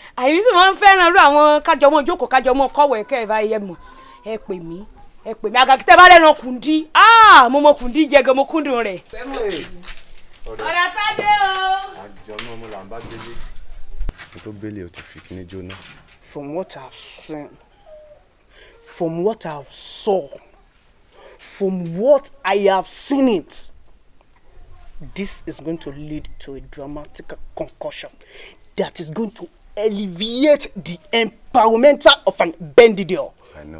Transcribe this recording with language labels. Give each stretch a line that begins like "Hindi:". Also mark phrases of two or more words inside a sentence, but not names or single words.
Yoruba: Àyè sì máa ń fẹ́ràn irú àwọn kájọ mọ́ jókòó, kájọ mọ́ kọ́wọ́ ẹ kẹ́ ẹ bá yẹ mọ̀. Ẹ pè mí, ẹ pè mí. Àgàgà tẹ́ bá rẹ́ran kùndí. Ah, mo mọ kùndí jẹ gan, mo kúndùn rẹ̀. Ọ̀rẹ́ Tádé o. Àjọ náà mo là ń bá gbélé. Mo tó gbélé o ti fi kíní jóná.
English: From what I've seen, from what I've saw, from what I have seen it, this is going to lead to a dramatic concussion that is going to alleviate the empowerment of an bandit, I know.